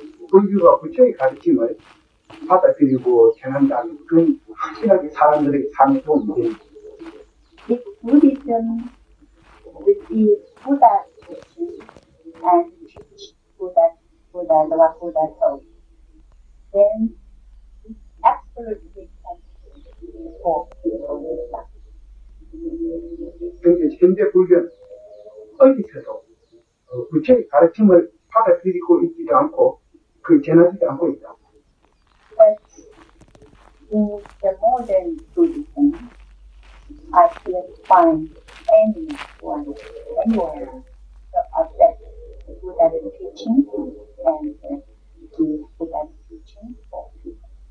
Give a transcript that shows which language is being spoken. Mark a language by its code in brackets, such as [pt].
[ko] 불교가 부처의 가르침을 받아들이고 전한다면 그건 확실하게 사람들에게 삶에 도움이 됩니다. [en] If Buddhism receives Buddha's teaching and teach Buddha what Buddha told, then it absolutely can for people. [ko] 그런데 현대 불교는 어디서도 부처의 가르침을 받아들이고 있지도 않고 전하지도 않고 있다. [en] But in the modern Buddhism, I can't find anyone anywhere to accept Buddha's teaching and give Buddha's teaching for people.